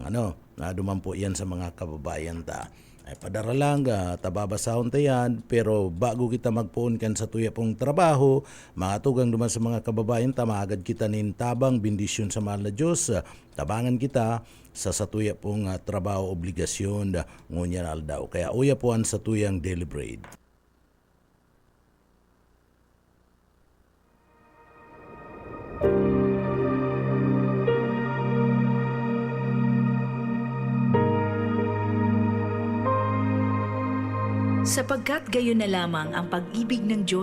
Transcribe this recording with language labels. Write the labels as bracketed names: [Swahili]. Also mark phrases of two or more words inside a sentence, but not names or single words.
[Bikol] Duman po yan sa mga kababayan ta. Ay padara lang, tababasahon ta yan, pero bago kita magpuon kan sa tuya pong trabaho, mga tugang duman sa mga kababayan ta, maagad kita nin tabang, bendisyon sa mahal na Diyos, tabangan kita sa tuya pong trabaho, obligasyon, ngunyan aldaw. Kaya uya po ang sa tuyang [English] daily bread. [Filipino] Sapagkat gayon na lamang ang pag-ibig ng Diyos